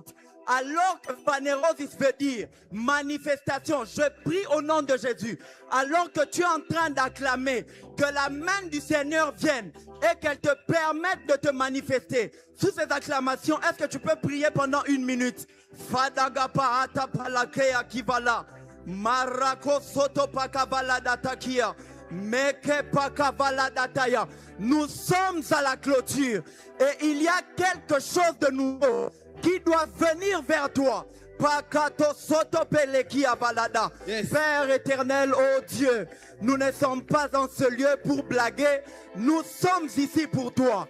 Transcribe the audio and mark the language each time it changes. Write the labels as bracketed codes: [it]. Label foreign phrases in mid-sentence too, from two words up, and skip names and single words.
[fr] Alors que Phanérosis veut dire manifestation, je prie au nom de Jésus, alors que tu es en train d'acclamer, que la main du Seigneur vienne et qu'elle te permette de te manifester. Sous ces acclamations, est-ce que tu peux prier pendant 1 minute? Fadagapa atapalakea kivala, marako soto pakavala datakia, meke pakavala dataya. Nous sommes à la clôture et il y a quelque chose de nouveau qui doit venir vers toi. Yes. Père éternel, oh Dieu, nous ne sommes pas dans ce lieu pour blaguer, nous sommes ici pour toi.